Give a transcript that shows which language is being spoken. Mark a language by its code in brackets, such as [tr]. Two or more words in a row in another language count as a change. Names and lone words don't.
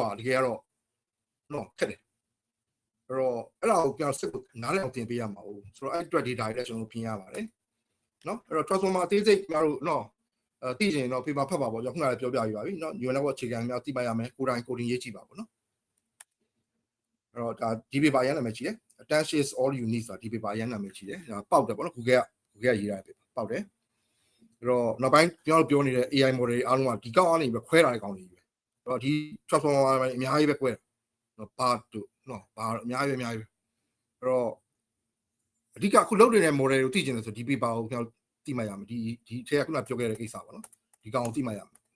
[my] တကယ်ကတော့နော်ခက်တယ်အဲ့တော့အဲ့ဒါကိုပြန်စစ်ဖို့နားလည်အောင်သင်ပေးရမှာဟုတ်ဆိုတော့အဲ့အတွက် data တွေလည်းကျွန်တော်ပြင်ရပါတယ်နော်အဲ့တော့ transformer အသေးစိတ်ကျွန်တော် တို့နော်သိချင်တော့ paper ဖတ်ပါပေါ့ကျွန်တော်ခုနကပြောပြပြပါပြီနော် [en] neural network [my] အခြေခံများသိပါရမယ်ကိုယ်တိုင် coding ရေးကြည့် ပါပေါ့နော်အဲ့တော့ဒါဒီ paper ရမ်းနာမည်ကြီးတယ် attention is all you need ဆိုတာဒီ paper ရမ်းနာမည်ကြီးတယ်ဒါပေါက်တယ်ပေါ့နော် Google ကရေးထားတဲ့ paper ပေါက်တယ်အဲ့တော့နောက်ပိုင်းကျွန်တော်ပြောနေတဲ့ [en] AI model [my] တွေအားလုံးကဒီကောက်အားနေပြီးခွဲလာတဲ့ကောင်တွေပဲတော့ဒီ transformer အများကြီးပဲကွဲနော်ဘာတို့နော်ဘာအများကြီးအဲ့တော့အဓိကအခုလုပ်နေတဲ့ model ကိုသိချင်တယ်ဆိုဒီ paper ကိုကျွန်တော်သိမှရမယ်ဒီထဲကခုနပြောခဲ့တဲ့ကိစ္စပါနော်ဒီကောင်ကိုသိမှရမယ်